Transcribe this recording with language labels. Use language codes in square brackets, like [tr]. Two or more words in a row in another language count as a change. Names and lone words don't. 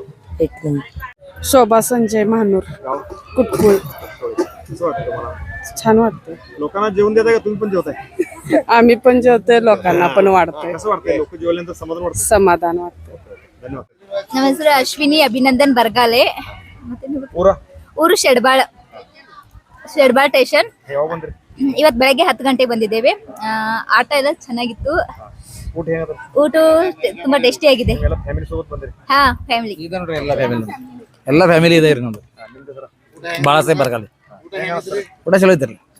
[mr] शोभा संजय महानूर, कुटकुळ. कसं वाटतं तुम्हाला? छान वाटतं. लोकांना जेवून देताय का तुम्ही पण जेवताय? आम्ही पण जेवतोय, लोकांना पण वाढतोय. कसं वाटतंय? लोक जेवल्यानंतर समाधान वाटतं. समाधान वाटतं. धन्यवाद. नमस्कार, अश्विनी अभिनंदन बर्गाले, [kn] ಪೂರ ಊರು ಶೆಡ್ಬಾಳ್ ಸ್ಟೇಷನ್. ಇವತ್ತು ಬೆಳಗ್ಗೆ 10 ಗಂಟೆಗೆ ಬಂದಿದ್ದೇವೆ. ಆಟ ಎಲ್ಲ ಚೆನ್ನಾಗಿತ್ತು. ಊಟ ತುಂಬಾ ಟೇಸ್ಟಿ ಆಗಿದೆ. ಹಾ, ಫ್ಯಾಮಿಲಿ ಎಲ್ಲ ಫ್ಯಾಮಿಲಿ ಇದೆ ರೀ ನೋಡ್ರಿ. ಬಾಳಾಸಾಹೇಬ್ ಬರ್ಗಾಲೆ ಊಟ ಚಲೋ ಐತ್ರಿ.